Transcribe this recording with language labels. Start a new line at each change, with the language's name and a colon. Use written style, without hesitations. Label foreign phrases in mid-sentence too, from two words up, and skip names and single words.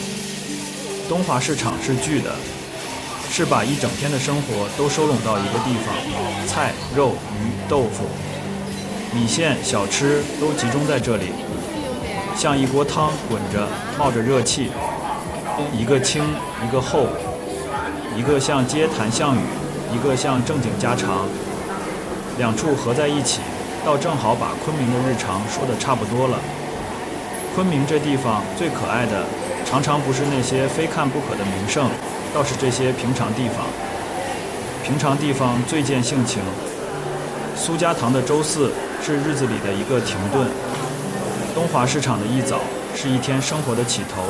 Chinese: 東華市場是聚的，是把一整天的生活都收攏到一個地方，菜、肉、魚、豆腐、米線、小吃都集中在這裡，像一鍋湯滾着，冒着熱氣，一個輕，一個厚，一個像街談巷語，一個像正經家常，兩處合在一起，倒正好把昆明的日常說得差不多了。昆明這地方最可愛的，常常不是那些非看不可的名勝，倒是這些平常地方。平常地方最見性情。蘇家塘的周四是日子裡的一個停頓，東華市場的一早是一天生活的起頭。